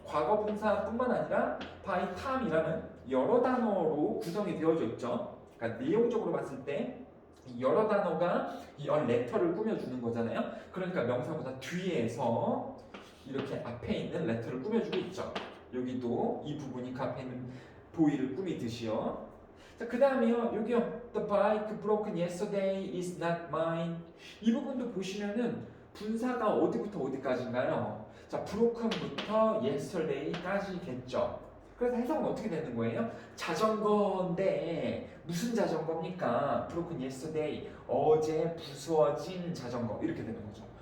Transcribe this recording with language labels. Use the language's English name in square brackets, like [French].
[Korean] 과거 분사뿐만 아니라 by time이라는 여러 단어로 구성이 되어져 있죠. 그러니까 내용적으로 봤을 때 여러 단어가 이 a letter를 꾸며주는 거잖아요. 그러니까 명사보다 뒤에서 이렇게 앞에 있는 letter를 꾸며주고 있죠. 여기도 이 부분이 그 앞에 있는 보이를 꾸미듯이요. 자, 그 다음에요. 여기요. [English] The bike broken yesterday is not mine. [Korean] 이 부분도 보시면은 분사가 어디부터 어디까지인가요? 자, broken부터 yesterday까지겠죠. 그래서 해석은 어떻게 되는 거예요? 자전거인데 무슨 자전거입니까? [English] broken yesterday. [Korean] 어제 부서진 자전거. 이렇게 되는 거죠.